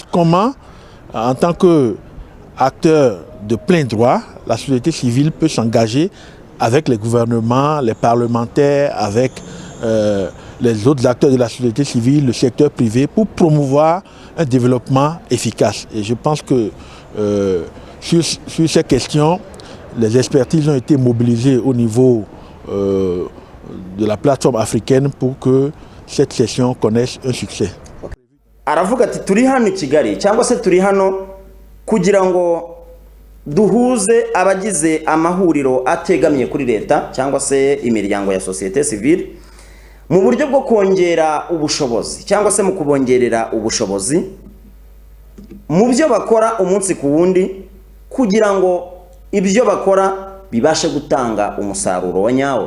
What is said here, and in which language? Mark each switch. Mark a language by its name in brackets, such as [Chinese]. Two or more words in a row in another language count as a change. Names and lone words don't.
[French] Comment, en tant qu'acteur de plein droit, la société civile peut s'engager avec les gouvernements, les parlementaires, avec les autres acteurs de la société civile, le secteur privé, pour promouvoir un développement efficace. Et je pense que sur ces questions, les expertises ont été mobilisées au niveau de la plateforme africaine pour que cette session connaisse un succès. [Kinyarwanda] Aravuga ati turi hano i Kigali cyangwa se turi hano kugira ngo duhuze abagize amahuriro ategamiye kuri leta cyangwa se imiryango ya [French] societe civile [Kinyarwanda] mu buryo bwo kongera ubushobozi cyangwa se mu kubongerera ubushobozi mu byo bakora umunsi ku wundi kugira ngo ibyo bakora bibashe gutanga umusaruro wa nyawo.